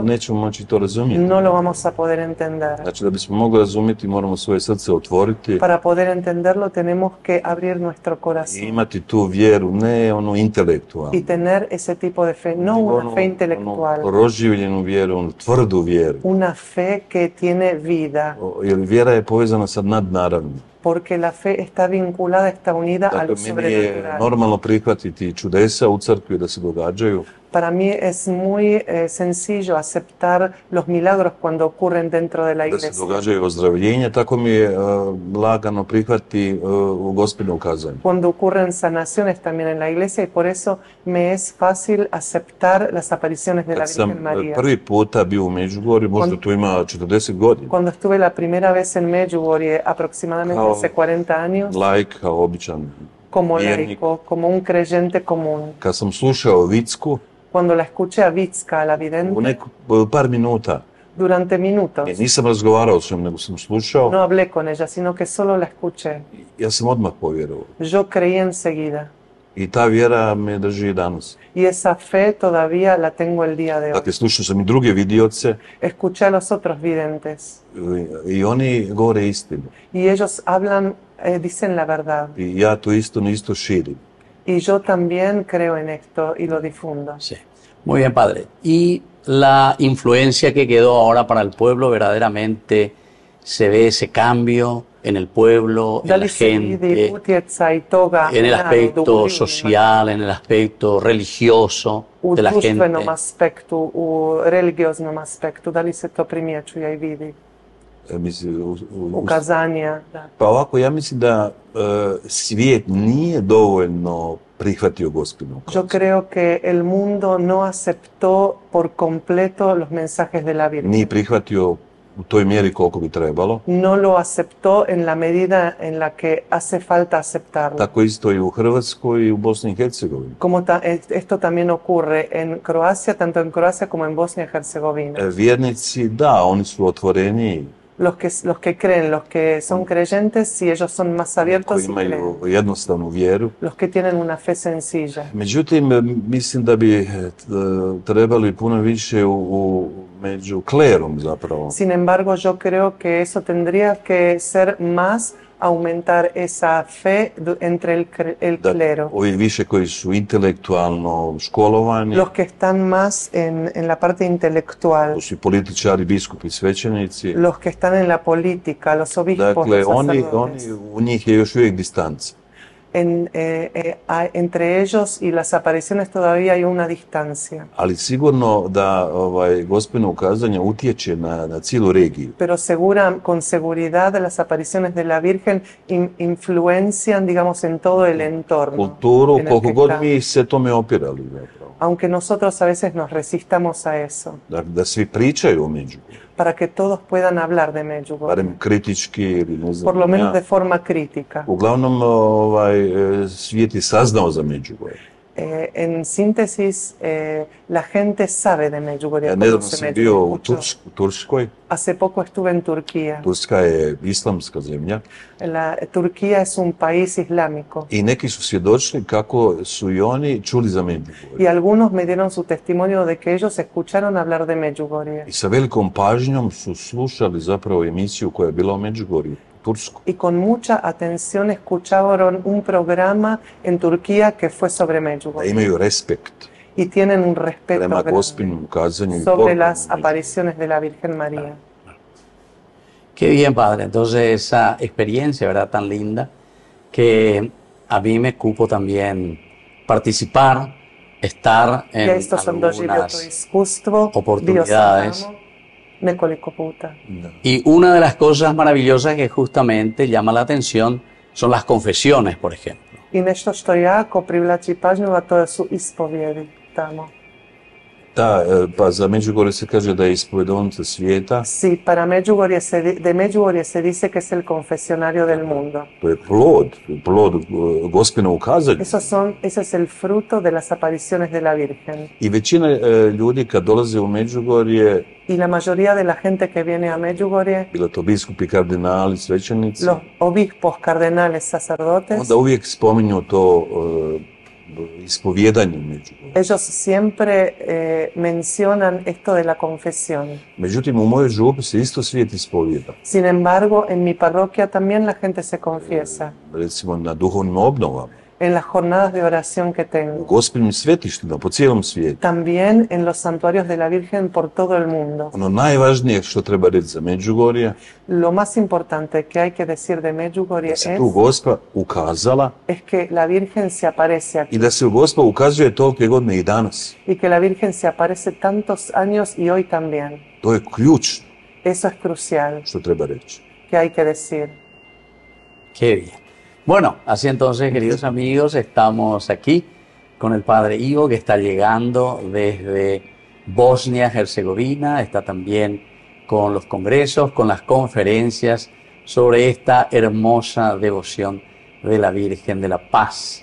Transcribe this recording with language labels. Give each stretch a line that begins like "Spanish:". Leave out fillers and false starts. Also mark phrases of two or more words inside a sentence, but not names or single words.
Croatian: nećemo moći to razumjeti.
Spanish: No lo vamos a poder entender.
Croatian: Znači, da bismo mogli razumjeti, moramo svoje srce otvoriti.
Spanish: Para poder entenderlo tenemos que abrir nuestro corazón.
Croatian: I imati tu vjeru, ne onu intelektualnu.
Spanish: Y tener ese tipo de fe, no una fe intelectual.
Croatian: Proživljenu vjeru, onu tvrdu vjeru.
Spanish: Una fe que tiene vida.
Croatian: Jer vjera je povezana sa nadnaravnim.
Spanish: Porque la fe está vinculada, está unida a lo sobrenatural.
Croatian: Meni je normalno prihvatiti čudesa u crkvi da se događaju.
Spanish: Para mí es muy sencillo aceptar los milagros cuando ocurren dentro de la iglesia.
Croatian: Da se događaju ozdravljenja, tako mi je lagano prihvati u Gospino ukazanje.
Spanish: Cuando ocurren sanaciones también en la iglesia y por eso me es fácil aceptar las apariciones de la Virgen María.
Croatian: Kad sam prvi puta bio u Međugorju, možda tu ima 40 godina.
Spanish: Cuando estuve la primera vez en Medjugorje, aproximadamente hace 40 años.
Croatian: Laik, kao običan
Spanish: como laico, como un creyente común.
Croatian: Kad sam slušao Vicku,
Spanish: cuando la escuché a Vicka, la vidente,
Croatian: par minuta.
Spanish: Durante minutos.
Croatian: Nisam razgovarao s njom, nego sam slušao.
Spanish: No hablé con ella, sino que solo la escuché.
Croatian: Ja sam odmah povjerovao.
Spanish: Yo creí enseguida.
Croatian: I ta vjera me drži i danas.
Spanish: Y esa fe todavía la tengo el día de hoy.
Croatian: Dakle, slušao sam i druge vidioce.
Spanish: Escuché a los otros videntes.
Croatian: I oni govore istinu.
Spanish: Y ellos hablan, dicen la verdad.
Croatian: I ja tu isto širim.
Spanish: Y yo también creo en esto y lo difundo. Sí. Muy bien, padre. Y la influencia que quedó ahora para el pueblo, verdaderamente se ve ese cambio en el pueblo, en la gente, en el aspecto social, en el aspecto religioso de la gente.
Croatian: U religioznom aspektu, da li se to primjećuje i vidi? ukazanja. Da. Pa ovako, ja mislim da svijet nije dovoljno prihvatio Gospinu
Spanish: Yo creo que el mundo no aceptó por completo los mensajes de la Virgen.
Croatian: Nije prihvatio u toj mjeri koliko bi trebalo.
Spanish: No lo aceptó en la medida en la que hace falta aceptarlo.
Croatian: Tako isto i u Hrvatskoj i u Bosni i Hercegovini.
Spanish: Como esto también ocurre en Croacia, tanto en Croacia como en Bosnia y Herzegovina.
Croatian: Vjernici, da, oni su otvoreniji.
Spanish: Los que creen, los que son creyentes, si ellos son más abiertos
Croatian: Koji
Spanish: y
Croatian: imaju
Spanish: creen.
Croatian: jednostavnu vjeru.
Spanish: Los que tienen una fe sencilla.
Croatian: Međutim, mislim da bi trebali puno više među klerom zapravo.
Spanish: Sin embargo, yo creo que eso tendría que ser más aumentar esa fe entre el clero.
Croatian: Ovi više koji su intelektualno školovani.
Spanish: Los que están más en la parte intelectual.
Croatian: To su političari, biskupi, svećenici.
Spanish: Los que están en la política, los obispos,
Croatian: dakle,
Spanish: los sacerdotes.
Croatian: u njih je još uvijek distanca.
Spanish: Entre ellos y las apariciones todavía hay una distancia.
Croatian: Ali sigurno da Gospino ukazanje utječe na cijelu regiju.
Spanish: Pero con seguridad las apariciones de la Virgen influencian, digamos, en todo el entorno.
Croatian: Kulturu, koliko god mi se tome opirali zapravo.
Spanish: Aunque nosotros a veces nos resistamos a eso.
Croatian: Da svi pričaju o Međugorju.
Spanish: Para que todos puedan hablar de Medjugorje.
Croatian: Barem kritički ili ne znam.
Spanish: Por lo menos de forma crítica.
Croatian: Uglavnom svijet je saznao za Međugorje.
Spanish: En síntesis, la gente sabe de Medjugorje.
Croatian: Ja nedavno sam bio u Turskoj.
Spanish: Hace poco estuve en Turquía.
Croatian: Turska je islamska zemlja.
Spanish: Turquía es un país islámico.
Croatian: I neki su svjedočili kako su i oni čuli za Međugorje.
Spanish: Y algunos me dieron su testimonio de que ellos escucharon hablar de Medjugorje.
Croatian: I sa velikom pažnjom su slušali zapravo emisiju koja je bila o Međugorju.
Spanish: Y con mucha atención escucharon un programa en Turquía que fue sobre Medjugorje.
Croatian: Imaju respekt.
Spanish: Y tienen un respeto
Croatian: prema Gospinom ukazanju
Spanish: sobre las apariciones de la Virgen María. Qué bien, padre. Entonces esa experiencia, ¿verdad? Tan linda, que a mí me cupo también participar, estar en algunas oportunidades. Y una de las cosas maravillosas que justamente llama la atención son las confesiones, por ejemplo.
Croatian: I nešto što jako privlači pažnju, a to su ispovjedi tamo. Da, pa za Međugorje se kaže da je ispovedovnica svijeta.
Spanish: Sí, para de Medjugorje se dice que es el confesionario del mundo.
Croatian: To je plod Gospina ukazanja.
Spanish: Ese es el fruto de las apariciones de la Virgen.
Croatian: I većina ljudi kad dolaze u Međugorje,
Spanish: y la mayoría de la gente que viene a Medjugorje,
Croatian: bilo to biskupi, kardinali, svećenici,
Spanish: los obispos, cardenales, sacerdotes,
Croatian: onda uvijek spominju to ispovjedanje Međugorje.
Spanish: Ellos siempre mencionan esto de la confesión.
Croatian: Međutim, u mojoj župi se isto svijet ispovjeda.
Spanish: Sin embargo, en mi parroquia también la gente se confiesa.
Croatian: Recimo na duhovnim obnovama.
Spanish: En las jornadas de oración que tengo.
Croatian: U gospinim svetištima po cijelom svijetu.
Spanish: También en los santuarios de la Virgen por todo el mundo.
Croatian: Ono najvažnije što treba reći za Međugorje,
Spanish: lo más importante que hay que decir de Medjugorje
Croatian: da se tu Gospa ukazala,
Spanish: es que la Virgen se aparece aquí.
Croatian: I da se Gospa ukazuje tolike godine i danas.
Spanish: Y que la Virgen se aparece tantos años y hoy también.
Croatian: To je ključno.
Spanish: Eso es crucial.
Croatian: Što treba reći.
Spanish: Que hay que decir. Qué bien. Bueno, así entonces, queridos amigos, estamos aquí con el padre Ivo, que está llegando desde Bosnia-Herzegovina, está también con los congresos, con las conferencias sobre esta hermosa devoción de la Virgen de la Paz.